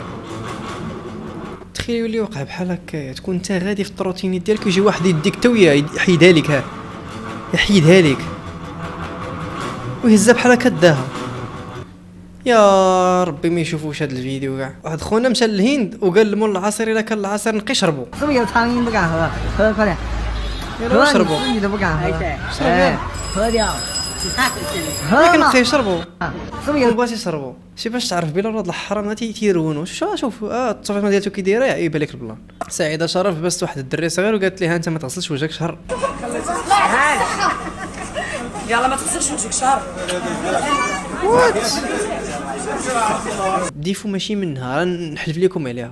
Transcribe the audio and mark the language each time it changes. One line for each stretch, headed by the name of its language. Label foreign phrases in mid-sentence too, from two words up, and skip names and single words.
Arabic: تخيل يولي وقع بحال هكا. تكون انت غادي في الروتين ديالك ويجي واحد يديك تويا يحيدها لك. ها يحيدها لك ويهزها بحال هكا داها. يا ربي ما يشوفوش هذا الفيديو كاع. واحد خونا مشى للهند وقال لمول العصير الا كان العصير نقي شربوا.
Chinese: 是不是有苍蝇不敢喝？喝快点，
Arabic: يلا
Chinese: 喝
Arabic: شربوا
Chinese: 你自己都不敢喝。
Arabic: شربوا
Chinese: 哎，喝掉，
Arabic: ما
Chinese: 喝
Arabic: كان
Chinese: 嘛
Arabic: نقي شربوا
Chinese: 是不是有
Arabic: بغات يشربوا. شي باش تعرف بلا ولاد الحرام تيرونوا. شوف التصويره ديالته كي دايره يبان لك البلان. سعيده شرف بس واحد الدري صغير وقالت لي ها انت ما تغسلش وجهك شهر. يلا ما تغسلش وجهك شهر. الديفو ماشي منها راه نحلف لكم عليها.